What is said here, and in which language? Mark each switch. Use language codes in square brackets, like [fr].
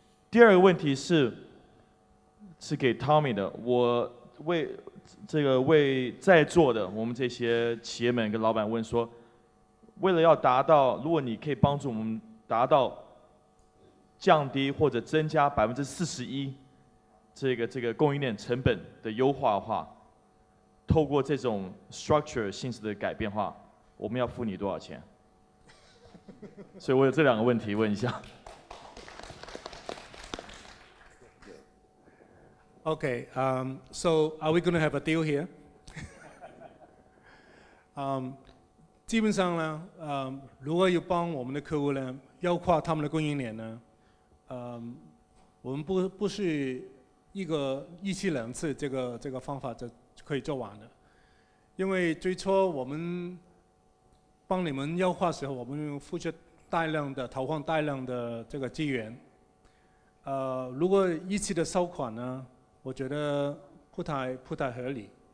[zh] 第二个问题是给 Tommy 的，我为在座的我们这些企业们跟老板问说，为了要达到，如果你可以帮助我们达到降低或者增加41%这个供应链成本的优化的话，透过这种 structure 性质的改变的话，我们要付你多少钱？所以我有这两个问题问一下。 [en] Okay, so are we going to have a deal here? [zh] 基本上呢，如果要帮我们的客户呢优化他们的供应链呢，我们不是一次两次这个方法就可以做完的，因为最初我们帮你们优化的时候，我们付出投放大量的这个资源，如果一次的收款呢，我觉得不太合理。